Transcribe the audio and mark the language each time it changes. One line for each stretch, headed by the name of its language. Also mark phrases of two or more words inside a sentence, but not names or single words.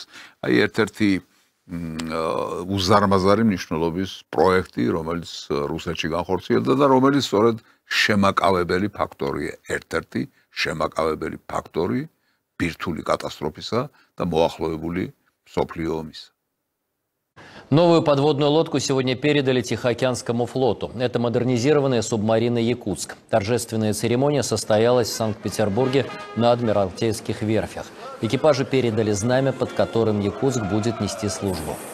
Georgian: აი ერთ-ერთი უზარმაზარი მნიშვნელობის პროექტი, რომელიც რუსეთში განხორციელდა და რომელიც სწორედ შემაკავებელი ფაქტორია, ერთ-ერთი შემაკავებელი ფაქტორი ბირთვული კატასტროფისა და მოახლოებული მსოფლიო ომისა.
Russian: Новую подводную лодку сегодня передали Тихоокеанскому флоту. Это модернизированная субмарина «Якутск». Торжественная церемония состоялась в Санкт-Петербурге на Адмиралтейских верфях. Экипажу передали знамя, под которым «Якутск» будет нести службу.